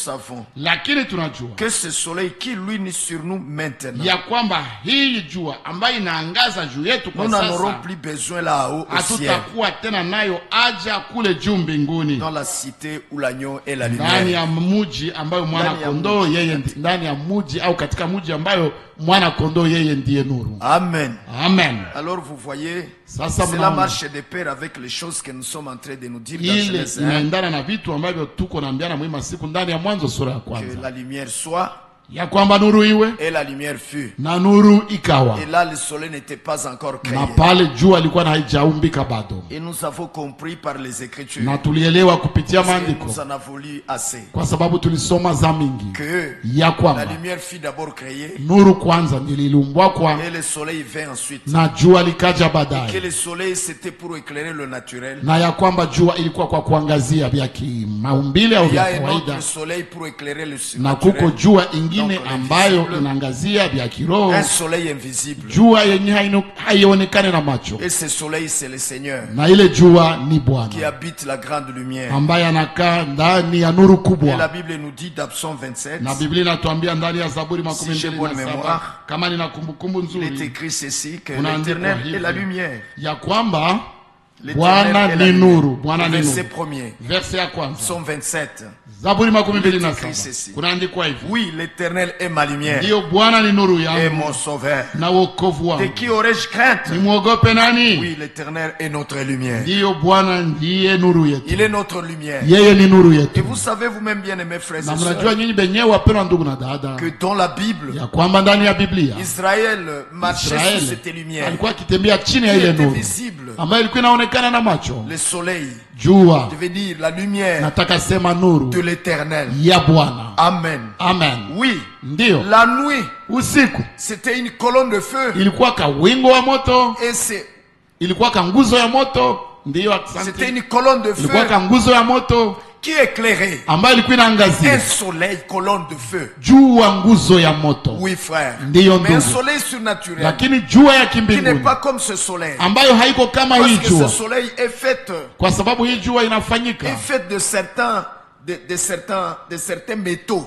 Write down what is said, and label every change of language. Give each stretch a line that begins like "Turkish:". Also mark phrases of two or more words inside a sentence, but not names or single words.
French: savons
Swahili: lakini tunajua
French: que ce soleil qui luit sur nous maintenant,
Swahili: ya kwamba hii jua ambayo inaangaza juu yetu kwa
French: nous n'en aurons
Swahili: sasa
French: plus besoin là-haut au ciel,
Swahili: hatutakuwa tena nayo aja kule juu mbinguni,
French: dans la cité où l'agneau est la
Swahili: ndani
French: lumière.
Swahili: ya mji ambayo mwana kondoo yeye, ndani ya mji au katika mji ambayo mwana kondoo yeye ndiye nuru.
French: Amen.
Swahili: Amen.
French: Alors vous voyez,
Swahili: Sasa
French: cela marche de pair avec les choses que nous sommes en train de nous dire dans
Swahili: ile
French: Genèse 1,
Swahili: inaendana na vitu ambavyo tuko naambiana mwima siku ndani ya Mwanzo sura ya
French: que
Swahili: kwanza,
French: la lumière soit
Swahili: ya kwamba nuru iwe
French: et la lumière fut.
Swahili: na nuru ikawa,
French: Et là le soleil n'était pas encore créé.
Swahili: na pale jua ilikuwa na haijaumbika bado,
French: Et nous avons compris par les Écritures,
Swahili: na tulielewa kupitia
French: parce que
Swahili: maandiko
French: nous en avons lu assez,
Swahili: kwa sababu tulisoma za mingi
French: que
Swahili: ya
French: la
Swahili: kwamba
French: lumière fut d'abord créée
Swahili: nuru kwanza ndililumbwa kwa
French: et le soleil vint ensuite.
Swahili: na jua likaja
French: Que
Swahili: baadaye,
French: le soleil c'était pour éclairer le naturel.
Swahili: na ya kwamba jua ilikuwa kwa kuangazia vya kimaumbile au
French: Il y
Swahili: vya
French: a un
Swahili: kawaida,
French: autre soleil pour éclairer le
Swahili: na kuko
French: surnaturel.
Swahili: jua ingine
French: Donc,
Swahili: ambayo
French: invisible.
Swahili: inaangazia vya kiroho,
French: Un soleil invisible.
Swahili: jua yenye haionekane na macho,
French: Et ce soleil c'est le Seigneur
Swahili: na ile jua ni
French: qui
Swahili: Bwana
French: habite la grande lumière.
Swahili: ambaye anakaa ndani ya nuru
French: Et la
Swahili: kubwa.
French: Bible nous dit dans Psaume 27,
Swahili: Na Biblia inatuambia ndani ya Zaburi makumi
French: Si j'ai
Swahili: mbili
French: bonne
Swahili: na
French: mémoire,
Swahili: saba kama nina kumbukumbu
French: il est
Swahili: nzuri,
French: écrit ceci, que
Swahili: unaandikwa
French: l'Éternel est la
Swahili: hivi
French: lumière.
Swahili: ya kwamba
French: L'Éternel
Swahili: Bwana
French: est la
Swahili: ni
French: lumière.
Swahili: nuru, Bwana ni
French: Verset
Swahili: nuru.
French: premier,
Swahili: Verse ya kwanza
French: Psaume 27.
Swahili: Zaburi makumi mbili na
French: Écrit
Swahili: saba
French: ceci.
Swahili: kunaandikwa hivi:
French: Oui, l'Éternel est ma lumière
Swahili: ndiyo Bwana ni nuru
French: et
Swahili: yangu
French: mon sauveur.
Swahili: na wokovu
French: De
Swahili: wangu,
French: qui aurais-je crainte?
Swahili: nimwogope nani?
French: Oui, l'Éternel est notre lumière.
Swahili: Ndiyo Bwana ndiye nuru yetu,
French: Il est notre lumière.
Swahili: yeye ni nuru
French: Et
Swahili: yetu.
French: vous savez vous-même bien aimés frères
Swahili: Na
French: et
Swahili: mnajua
French: sœurs
Swahili: nyinyi benyewe wapendwa ndugu na dada,
French: que dans la Bible,
Swahili: ya kwamba ndani ya Biblia
French: Israël marchait
Swahili: Israeli
French: sous cette lumière
Swahili: alikuwa akitembea chini ya
French: qui
Swahili: ile
French: était
Swahili: nuru
French: visible.
Swahili: ambayo ilikuwa inaonekana na macho.
French: Le soleil
Swahili: Jua,
French: devait dire la lumière
Swahili: nataka sema nuru
French: de l'Éternel.
Swahili: ya Bwana.
French: Amen.
Swahili: Amen.
French: Oui,
Swahili: Ndiyo,
French: la nuit,
Swahili: usiku
French: c'était une colonne de feu.
Swahili: ilikuwa ka wingo wa moto,
French: Et c'est
Swahili: ilikuwa ka nguzo ya moto. Ndiyo,
French: c'était
Swahili: asante.
French: une colonne de
Swahili: Ilikuwa
French: feu
Swahili: ka nguzo ya moto
French: qui éclairait.
Swahili: ambayo ilikuwa
French: Un
Swahili: inaangazia
French: soleil, colonne de feu.
Swahili: jua, nguzo ya moto.
French: Oui, frère.
Swahili: Ndiyo
French: Mais un
Swahili: ndugu,
French: soleil surnaturel
Swahili: lakini jua ya
French: qui n'est
Swahili: kimbinguni
French: pas comme ce soleil.
Swahili: ambayo haiko kama
French: Parce
Swahili: hii
French: que ce
Swahili: jua,
French: soleil est fait,
Swahili: kwa sababu hii jua inafanyika,
French: de certains métaux.